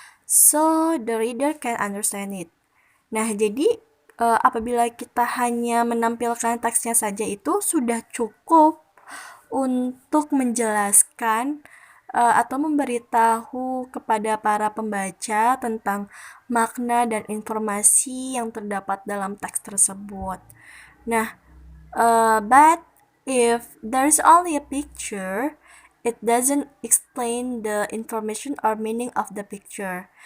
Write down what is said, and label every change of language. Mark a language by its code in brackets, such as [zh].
[en] So the reader can understand it. [id] Nah, jadi apabila kita hanya menampilkan teksnya saja itu sudah cukup untuk menjelaskan atau memberitahu kepada para pembaca tentang makna dan informasi yang terdapat dalam teks tersebut. [en] Nah, but if there's only a picture, it doesn't explain the information or meaning of the picture.